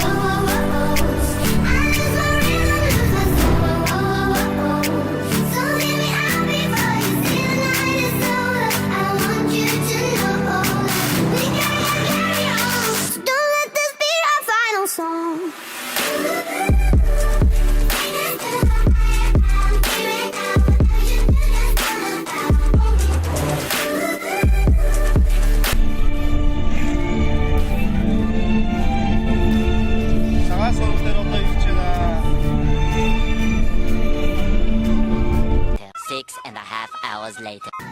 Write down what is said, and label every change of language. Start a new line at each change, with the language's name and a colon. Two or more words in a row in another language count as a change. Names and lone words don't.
English: I lose my rhythm, lose my soul. So hear me out before you see the night is over. I want you to know we gotta carry on. So don't let this be our final song.
Mongolian: Цагаан сургууль дээр одоо явж байна.
English: 6.5 hours later.